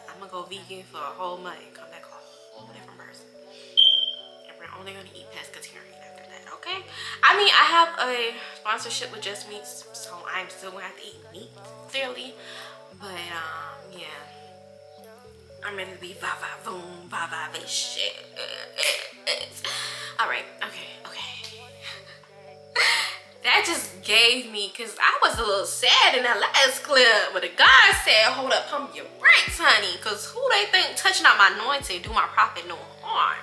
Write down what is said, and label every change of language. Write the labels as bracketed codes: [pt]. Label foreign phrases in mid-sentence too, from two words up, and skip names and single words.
[en] I'm gonna go vegan for a whole month and come back a whole different person. And we're only gonna eat pescatarian after that, okay? I mean, I have a sponsorship with Just Meats, so I'm still gonna have to eat meat, clearly. But yeah, I'm ready to be va-va-voom, va-va-va-shit. All right, okay. That just gave me, because I was a little sad in that last clip, but the guy said, hold up, pump your brakes, honey, because who they think touching out my anointing do my prophet no harm?